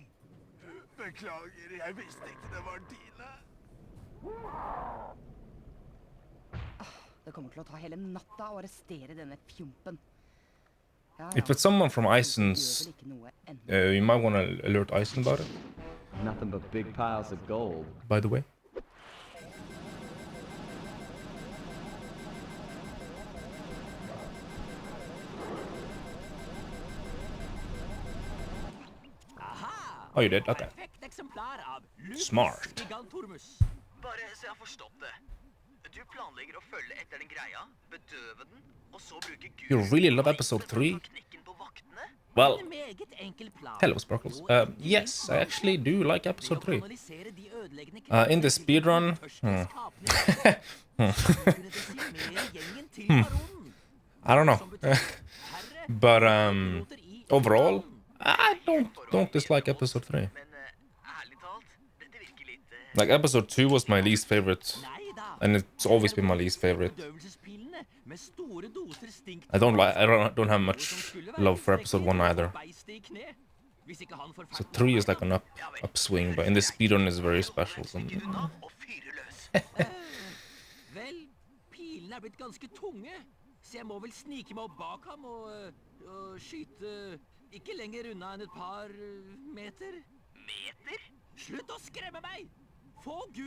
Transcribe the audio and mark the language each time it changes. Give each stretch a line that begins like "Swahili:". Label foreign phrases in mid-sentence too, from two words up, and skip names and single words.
Norwegian: Beklager, jeg visste ikke det var dine. Det kommer til å ta hele natta å arrestere denne fjumpen. Ja,
English: If it's someone from Ison's, you might want to alert Ison about it, Nothing but big piles of gold. by the way. Oh, you did? Okay.
Norwegian: Perfekt eksemplar av Smart. Gigantormus. Bare så jeg har forstått det. Du planlegger å følge etter den greia, bedøve den, og så bruke Gud...
English: You really love episode 3?
Norwegian: ...knekken på vaktene?
English: Well,
Norwegian: En meget enkel plan.
English: hello, Sparkles. Yes, I actually do like episode 3.
Norwegian: Analysere de ødeleggende
English: In the speedrun, I don't know. But overall, I don't dislike episode 3.
Norwegian: Men ærlig talt, dette virker litt
English: Like episode 2 was my least favorite,
Norwegian: Nei da.
English: and it's always been my least favorite.
Norwegian: Bedøvelsespillene med store doser stinkt.
English: I don't have much love for episode 1 either.
Norwegian: Hvis ikke han får
English: So 3 is like an upswing, but in the speedrun is very special for me.
Norwegian: unna og fyre løs. Vel, pilene er blitt ganske tunge, så jeg må vel snike meg opp bak ham og skyte ikke lenger unna enn et par meter. Meter? Slutt å skremme meg! Få Guro